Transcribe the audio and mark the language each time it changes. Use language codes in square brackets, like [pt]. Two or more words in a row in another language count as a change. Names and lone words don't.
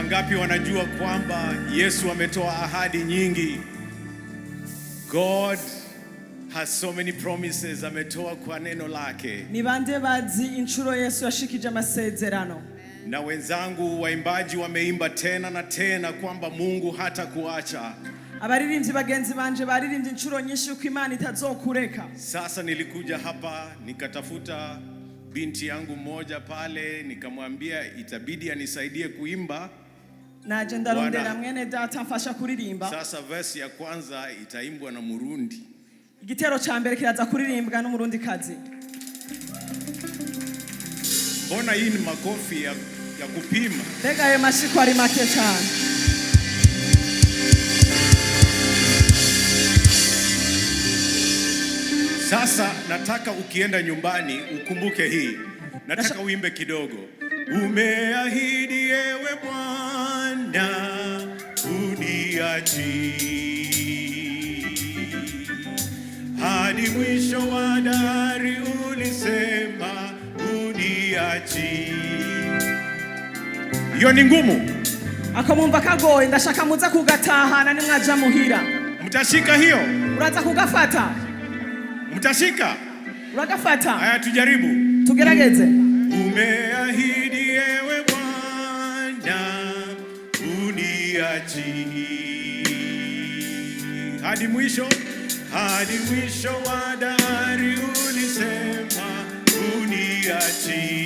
[sw] wangapi wanajua kwamba Yesu ametoa ahadi nyingi? [en] God has so many promises, [sw] ametoa kwa neno lake. [rn] Ni bande bazi inshuro Yesu yashikije amasezerano. [sw] Na wenzangu waimbaji wameimba tena na tena kwamba Mungu hata kuacha. [rn] Abaririmbyi bagenzi banje baririmbye inshuro nyinshi uko Imana itazokureka. [sw] Sasa nilikuja hapa nikatafuta binti yangu mmoja pale, nikamwambia itabidi anisaidie kuimba. [rn] Naje ndarondera mwene data mfasha kuririmba. [sw] Sasa verse ya kwanza itaimbwa na Murundi. [rn] Igitero ca mbere kiraza kuririmbwa n'umurundi kazi. [sw] Mbona hii ni makofi ya kupima? [rn] Mbega ayo mashiko ari make cyane. [sw] Sasa nataka ukienda nyumbani ukumbuke hii. Nataka uimbe kidogo. Umeahidi ewe Bwana uniachi hadi mwisho wa dahari, ulisema uniachi. Hiyo ni ngumu. [rn] Akamumva kagoye, ndashaka muza kugatahana nimwaja muhira. [sw] Mtashika hiyo? [rn] Uraza kugafata? [sw] Mtashika? [rn] Uragafata? [sw] Haya tujaribu. [rn] Tugerageze. [sw] Umeahidi ewe Bwana uniachi hadi mwisho wa dahari, ulisema uniachi.